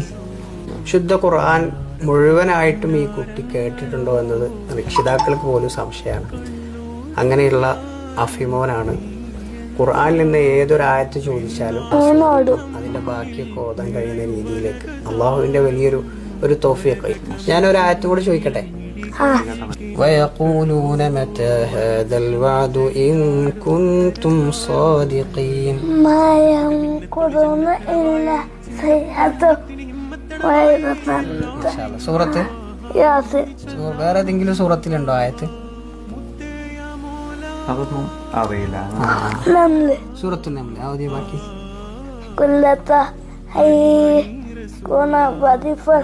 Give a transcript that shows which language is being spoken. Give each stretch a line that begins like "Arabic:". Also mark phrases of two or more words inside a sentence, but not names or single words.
Malayalam: ശുദ്ധ ഖുർആൻ മുഴുവനായിട്ടും ഈ കുട്ടി കേട്ടിട്ടുണ്ടോ എന്നത് രക്ഷിതാക്കൾക്ക് പോലും സംശയമാണ്. അങ്ങനെയുള്ള അഫിമോനാണ്. ഖുർആനിൽ നിന്ന് ഏതൊരായത്ത് ചോദിച്ചാലും അതിന്റെ ബാക്കിയൊക്കെ ഓതാൻ കഴിയുന്ന രീതിയിലേക്ക് അള്ളാഹുവിന്റെ വലിയൊരു തൗഫീഖ്. ഞാനൊരു ആയത്ത് കൂടെ ചോദിക്കട്ടെ.
Arabic: ويقولون متى هذا الوعد إن كنتم صادقين ما ينقضون إلا صيحة واحدة.
Malayalam: സൂറത്ത് യാസീൻ. വേറെ ഏതെങ്കിലും സൂറത്തിലുണ്ടോ ആയത്ത്? അതൊന്നും അറിയില്ല. സൂറത്തുൽ നംൽ ആദ്യ ബാക്കി. കുല്ലത ഹൈ കുന വദിഫർ.